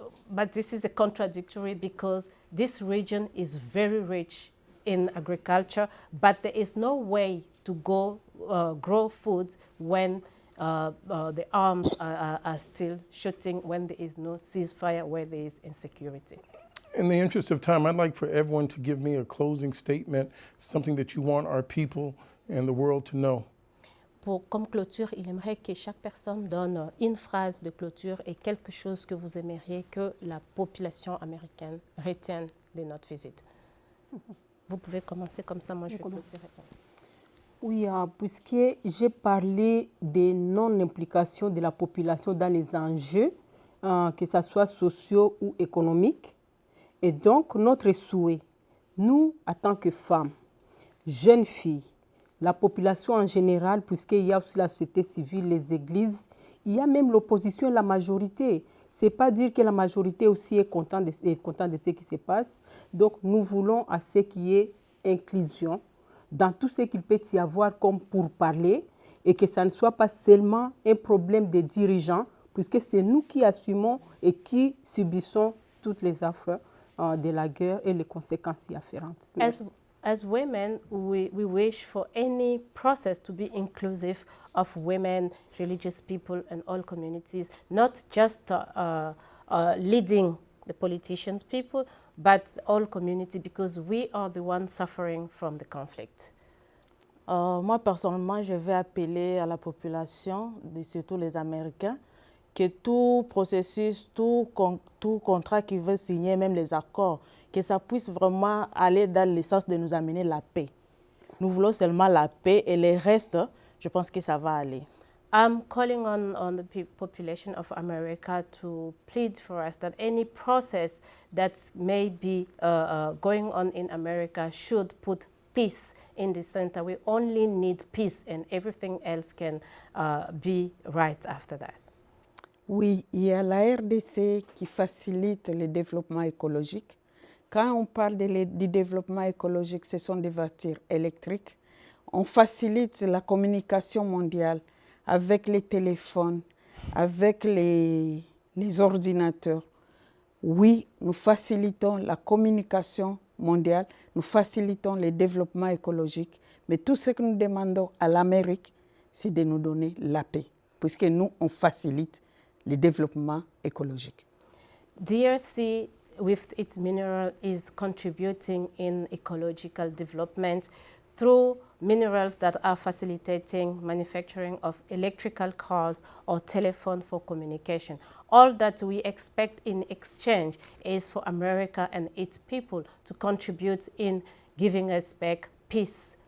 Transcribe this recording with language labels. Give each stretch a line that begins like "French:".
English: But this is a contradictory because this region is very rich in agriculture, but there is no way to go grow food when the arms are still shooting, when there is no ceasefire, where there is insecurity. In the interest of time, I'd like for everyone to give me a closing statement, something that you want our people and the world to know.
French: Comme clôture, il aimerait que chaque personne donne une phrase de clôture et quelque chose que vous aimeriez que la population américaine retienne de notre visite. Vous pouvez commencer comme ça, moi je vais clôturer. Oui, puisque j'ai parlé des non-implications de la population dans les enjeux, que ce soit sociaux ou économiques. Et donc, notre souhait, nous, en tant que femmes, jeunes filles, la population en général, puisqu'il y a aussi la société civile, les églises, il y a même l'opposition et la majorité. Ce n'est pas dire que la majorité aussi est contente de ce qui se passe. Donc, nous voulons à ce qu'il y ait inclusion dans tout ce qu'il peut y avoir comme pour parler et que ça ne soit pas seulement un problème des dirigeants, puisque c'est nous qui assumons et qui subissons toutes les affres de la guerre et les conséquences y afférentes.
English: As women, we wish for any process to be inclusive of women, religious people, and all communities, not just leading the politicians, people, but all community, because we are the ones suffering from the conflict.
French: Moi, personnellement, je vais appeler à la population, surtout les Américains, que tout processus, tout contrat qu'ils veulent signer, même les accords, que ça puisse vraiment aller dans le sens de nous amener la paix. Nous voulons seulement la paix et le reste, je pense que ça va aller.
English: I'm calling on the population of America to plead for us that any process that may be going on in America should put peace in the center. We only need peace and everything else can be right after that.
French: Oui, il y a la RDC qui facilite le développement écologique. Quand on parle du développement écologique, ce sont des voitures électriques. On facilite la communication mondiale avec les téléphones, avec les ordinateurs. Oui, nous facilitons la communication mondiale, nous facilitons le développement écologique, mais tout ce que nous demandons à l'Amérique, c'est de nous donner la paix, puisque nous, on facilite le développement écologique.
English: DRC, with its mineral, is contributing in ecological development through minerals that are facilitating manufacturing of electrical cars or telephone for communication. All that we expect in exchange is for America and its people to contribute in giving us back peace.